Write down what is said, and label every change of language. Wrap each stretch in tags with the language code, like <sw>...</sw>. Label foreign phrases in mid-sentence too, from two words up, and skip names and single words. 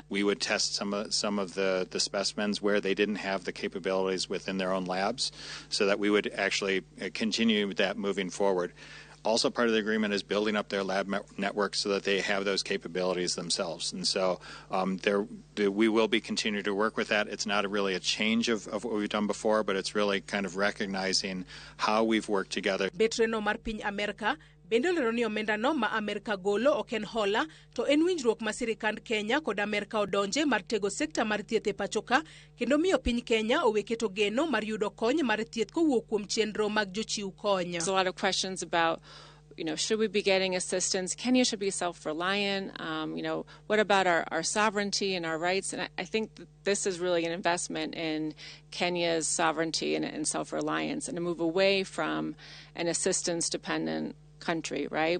<en>We would test some of the specimens where they didn't have the capabilities within their own labs, so that we would actually continue that moving forward. Also, part of the agreement is building up their lab network so that they have those capabilities themselves. And so we will be continuing to work with that. It's not really a change of what we've done before, but it's really kind of recognizing how we've worked together.</en> <luo>Betreno mar piny Amerika bende olero ni omenda no ma Amerika golo ok en hola, to en winjruok ma sirikand Kenya kod Amerika odonje mar tego sekta mar thieth e pachoka kendo miyo piny Kenya owe keto geno mar yudo kony mar thieth kowuok kuom chenro mag jochiw kony.</luo> <en>There's a lot of questions about should we be getting assistance? Kenya should be self-reliant. What about our sovereignty and our rights? And I think that this is really an investment in Kenya's sovereignty and self-reliance, and to move away from an assistance-dependent country, right?</en>